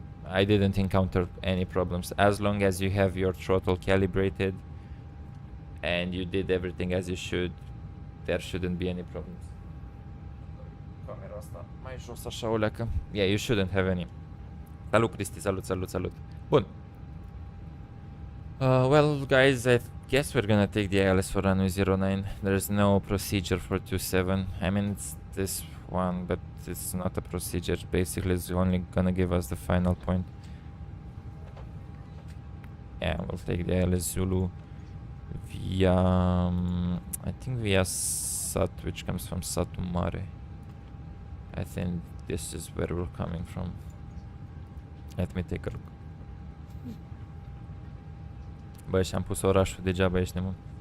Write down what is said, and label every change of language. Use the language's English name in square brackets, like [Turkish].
[English] I didn't encounter any problems. As long as you have your throttle calibrated and you did everything as you should, there shouldn't be any problems. [Romanian] Camera asta mai jos așa o leacă. [English] Yeah, you shouldn't have any. [Romanian] Salut, Cristi, salut. Bun. [English] Well, guys, I guess we're gonna take the ILS for runway 09. There's no procedure for 27. I mean, it's this one, but it's not a procedure. Basically, it's only gonna give us the final point. Yeah, we'll take the ILS Zulu via, I think via Sat, which comes from Satu Mare. I think this is where we're coming from. Let me take a look. [Romanian] Băi, și-am pus orașul, degeaba ești nebun.